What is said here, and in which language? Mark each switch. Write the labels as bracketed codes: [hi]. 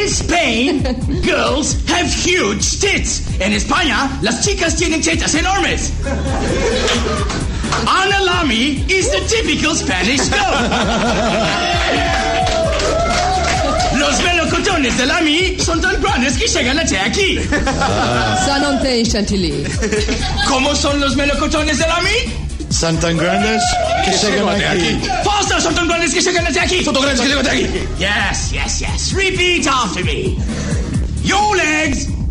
[en] In Spain, girls have huge tits. [es] En España, las chicas tienen tetas enormes. [en] Ana Lamy is the typical Spanish girl. [es] Los melocotones de Lamy son tan grandes que llegan hasta aquí. Sanonte en Chantilly. ¿Cómo son los melocotones de Lamy? Son tan grandes que llegan hasta aquí. [en] ¡Faster! [es] ¡Son tan grandes que llegan hasta aquí! ¡Son tan grandes que llegan hasta aquí! [en] Yes, yes, yes. Repeat after me. Your legs...